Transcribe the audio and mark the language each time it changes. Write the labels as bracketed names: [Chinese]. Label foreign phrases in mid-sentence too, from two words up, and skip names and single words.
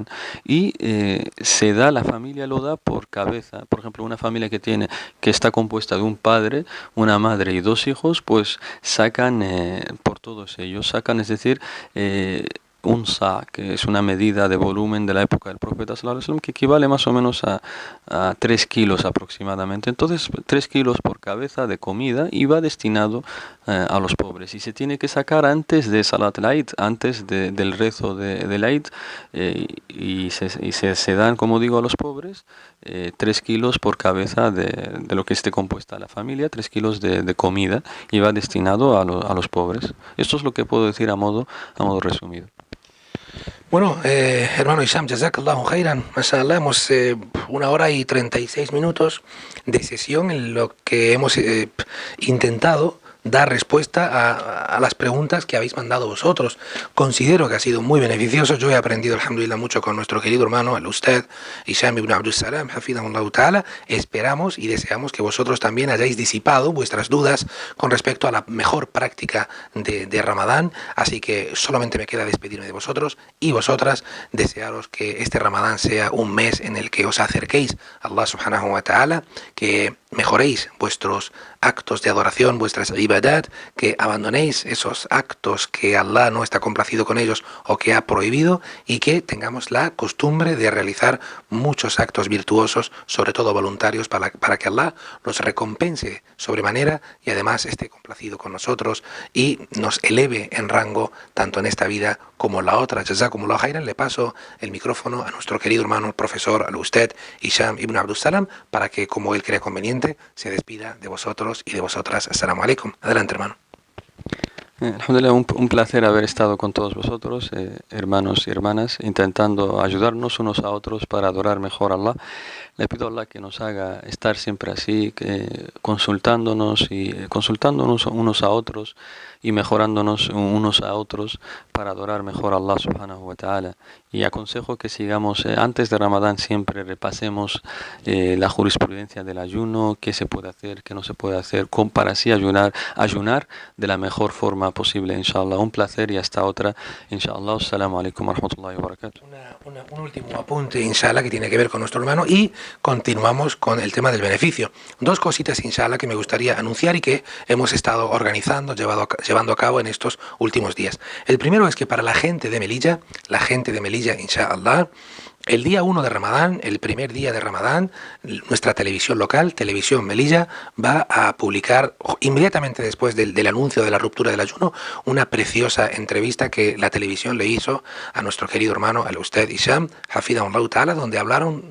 [Spanish] Y la familia lo da por cabeza. Por ejemplo, una familia que está compuesta de un padre, una madre y dos hijos, pues sacan por todos ellos, es decir, un sa, que es una medida de volumen de la época del profeta [Arabic] صلى الله عليه وسلم, [Spanish] que equivale más o menos a 3 kilos aproximadamente. Entonces, 3 kilos por cabeza de comida, y va destinado a los pobres. Y se tiene que sacar antes de [Arabic] صلاة العيد, [Spanish] antes del rezo del Eid, y se dan, como digo, a los pobres 3 kilos por cabeza de lo que esté compuesta la familia, 3 kilos de comida, y va destinado a los pobres. Esto es lo que puedo decir a modo resumido. Bueno, hermano Hisham, [Arabic] جزاك الله خيرا ما شاء الله, [Spanish] hemos 1 hora y 36 minutos de sesión en lo que hemos intentado dar respuesta a las preguntas que habéis mandado vosotros. Considero que ha sido muy beneficioso. Yo he aprendido, alhamdulillah, mucho con nuestro querido hermano, el Ustad Hisham ibn Abdul Salam, [Arabic] حفظه الله تعالى. [Spanish] Esperamos y deseamos que vosotros también hayáis disipado vuestras dudas con respecto a la mejor práctica de Ramadán. Así que solamente me queda despedirme de vosotros y vosotras, desearos que este Ramadán sea un mes en el que os acerquéis [Arabic] a الله سبحانه وتعالى, [Spanish] que mejoréis vuestros actos de adoración, vuestras ibadat, que abandonéis esos actos que Allah no está complacido con ellos o que ha prohibido, y que tengamos la costumbre de realizar muchos actos virtuosos, sobre todo voluntarios, para que Allah los recompense sobremanera y además esté complacido con nosotros y nos eleve en rango tanto en esta vida como en la otra. [Arabic] جزاكم الله خيرا. [Spanish] Le paso el micrófono a nuestro querido hermano, el profesor al-Ustad Hisham ibn Abdul Salam, para que, como él crea conveniente, se despida de vosotros y de vosotras. [Arabic] السلام عليكم. [Spanish] Adelante, hermano. Alhamdulillah, un placer haber estado con todos vosotros, hermanos y hermanas, intentando ayudarnos unos a otros para adorar mejor a Allah. Le pido a Allah que nos haga estar siempre así, consultándonos unos a otros y mejorándonos unos a otros para adorar mejor a [Arabic] الله سبحانه وتعالى. [Spanish] Y aconsejo que sigamos, antes de Ramadán siempre repasemos la jurisprudencia del ayuno, qué se puede hacer, qué no se puede hacer, para así ayunar de la mejor forma posible, inshallah. Un placer y hasta otra, inshallah. [Arabic] السلام عليكم ورحمة الله وبركاته. [Spanish] Un último apunte, inshallah, que tiene que ver con nuestro hermano y continuamos con el tema del beneficio. Dos cositas, inshallah, que me gustaría anunciar y que hemos estado organizando, llevando a cabo en estos últimos días. El primero es que para la gente de Melilla, inshallah, el día 1 de Ramadán, el primer día de Ramadán, nuestra televisión local, Televisión Melilla, va a publicar inmediatamente después del anuncio de la ruptura del ayuno una preciosa entrevista que la televisión le hizo a nuestro querido hermano, al Ustad Hisham, [Arabic] حفظه الله تعالى, [Spanish] donde hablaron.